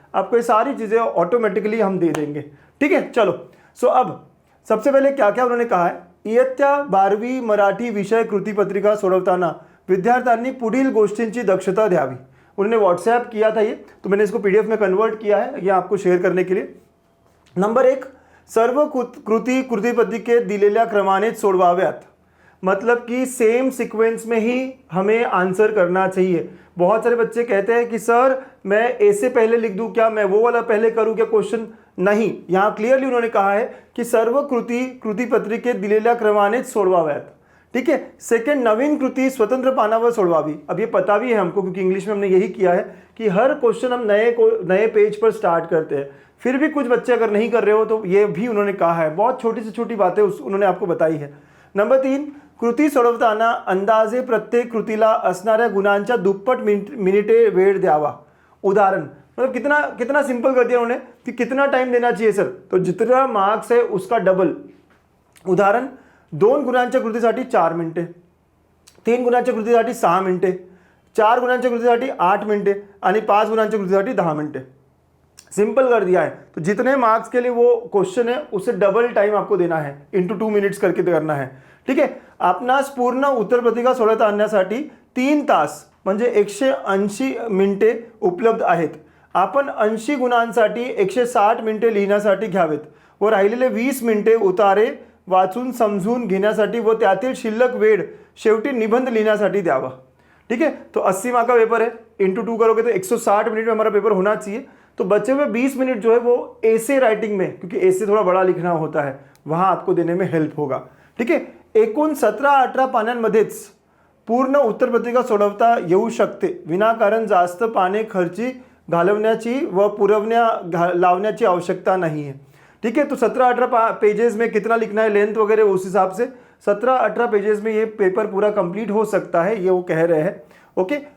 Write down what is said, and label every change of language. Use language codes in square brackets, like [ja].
[hi] आपको ये सारी चीज़ें ऑटोमेटिकली हम दे देंगे। ठीक है, चलो। सो अब सबसे पहले क्या क्या उन्होंने कहा है, [mr] इयत्ता 12वी मराठी विषय कृती पत्रिका सोडवताना विद्यार्थ्यांनी पुढील गोष्टींची दक्षता द्यावी। [hi] उन्होंने व्हाट्सएप किया था ये, तो मैंने इसको PDF में कन्वर्ट किया है ये आपको शेअर करने के लिए। [mr] नंबर 1, सर्व कृती के दिलेल्या क्रमानेच सोडवाव्यात। [hi] मतलब कि सेम सीक्वेंस में ही हमें आंसर करना चाहिए। बहुत सारे बच्चे कहते हैं कि सर मैं ए से पहले लिख दूं क्या, मैं वो वाला पहले करूं क्या क्वेश्चन। नहीं, यहाँ क्लियरली उन्होंने कहा है कि [mr] सर्व कृती पत्रिके दिलेल्या क्रमानेच सोडवाव्यात। [hi] ठीक है। सेकंड, [mr] नवीन कृति स्वतंत्र पानावर सोडवावी। [hi] अब ये पता भी है हमको क्योंकि इंग्लिश में हमने यही किया है कि हर क्वेश्चन हम नए पेज पर स्टार्ट करते हैं। फिर भी कुछ बच्चे अगर नहीं कर रहे हो तो ये भी उन्होंने कहा है, बहुत छोटी से छोटी बातें उन्होंने आपको बताई है। [mr] नंबर 3, कृती सोडवताना अंदाजे प्रत्येक कृतीला असणाऱ्या गुणांच्या दुप्पट मिनिटे वेळ द्यावा। [hi] उदाहरण मतलब कितना सिंपल कर दिया उन्होंने कि कितना टाइम देना चाहिए सर, तो जितना मार्क्स है उसका डबल। [mr] उदाहरण, 2 गुणांच्या कृतीसाठी 4 मिनिटे, 3 गुणांच्या कृतीसाठी 6 मिनिटे, 4 गुणांच्या कृतीसाठी 8 मिनिटे आणि 5 गुणांच्या कृतीसाठी 10 मिनिटे। [hi] सिंपल कर दिया है। तो जितने मार्क्स के लिए वो क्वेश्चन है उससे डबल टाइम आपको देना है, इंटू 2 मिनिट्स करके करना है। [mr] ठीक आहे। आपणास पूर्ण उत्तरपत्रिका सोडवता आणण्यासाठी 3 तास म्हणजे 180 मिनिटे उपलब्ध आहेत। आपण 80 गुणांसाठी 160 मिनिटे लिहिण्यासाठी घ्यावेत व राहिलेले 20 मिनिटे उतारे वाचून समजून घेण्यासाठी व त्यातील शिल्लक वेळ शेवटी निबंध लिहिण्यासाठी द्यावा। [hi] ठीक है। तो 80 मार्क का पेपर है, इंटू 2 करोगे तो 160 मिनट में हमारा पेपर होना चाहिए। तो बचे हुए 20 मिनट जो है वो एसे राइटिंग में, क्योंकि एसे थोड़ा बड़ा लिखना होता है, वहां आपको देने में हेल्प होगा। ठीक है। [mr] एकूण 17-18 पानांमध्येच पूर्ण उत्तरपत्रिका सोडवता येऊ शकते, विनाकारण जास्त पाने खर्ची घालवण्याची व लावण्याची आवश्यकता [hi] नहीं है। ठीक है। तो 17-18 पेजेस में कितना लिखना है, लेंथ वगैरह उस हिसाब से 17-18 पेजेस में ये पेपर पूरा कंप्लीट हो सकता है, ये वो कह रहे हैं। ओके।